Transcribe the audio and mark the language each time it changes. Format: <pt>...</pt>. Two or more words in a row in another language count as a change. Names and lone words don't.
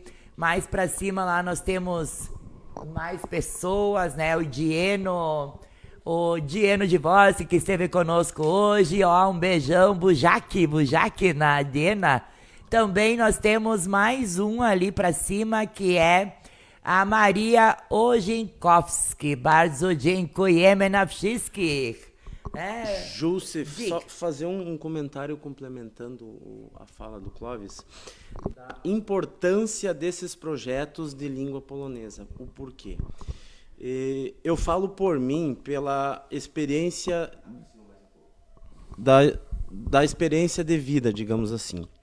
<pt>Mais pra cima lá nós temos mais pessoas, né? O Dieno de Voz, que esteve conosco hoje, um beijão, Bujac na Diena. Também nós temos mais um ali pra cima, que é a Maria Ojenkowski,</pt> <pl>bardzo dziękujemy na wszystkich.</pl> <pt>Júlce, só fazer um comentário complementando a fala do Clóvis, da importância desses projetos de língua polonesa, o porquê. Eu falo por mim, pela experiência da experiência de vida, digamos assim.</pt>